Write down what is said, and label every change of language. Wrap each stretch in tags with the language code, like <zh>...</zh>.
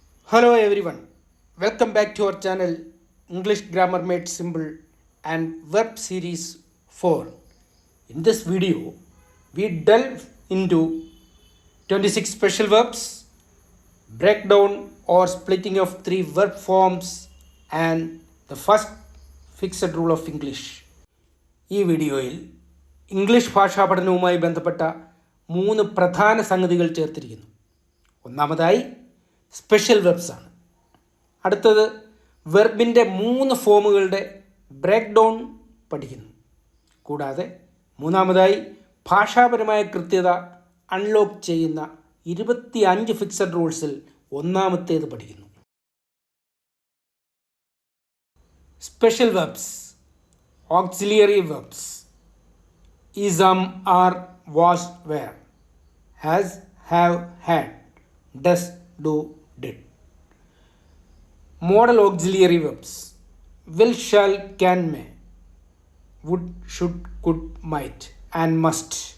<en>Hello everyone, welcome back to our channel English Grammar Made Simple and Verb Series 4. In this video, we delve into 26 special verbs, breakdown or splitting of 3 verb forms and the first fixed rule of English.</en> <ml>ഈ വീഡിയോയിൽ English ഭാഷാ പഠനവുമായി ബന്ധപ്പെട്ട 3 പ്രധാന സംഗതികൾ ചേർത്തിരിക്കുന്നു. ഒന്നാമതായി special verbs ആണ്. അടുത്തത് വെർബിൻ്റെ 3 ഫോമുകളുടെ ബ്രേക്ക് ഡൗൺ പഠിക്കുന്നു. കൂടാതെ മൂന്നാമതായി ഭാഷാപരമായ കൃത്യത അൺലോക്ക് ചെയ്യുന്ന 25 ഫിക്സഡ് റൂൾസിൽ ഒന്നാമത്തേത് പഠിക്കുന്നു.</ml> <en>Special verbs, auxiliary verbs, is, are, was, were, has, have, had, does, do, did. Modal auxiliary verbs, will, shall, can, may, would, should, could, might, and must.</en>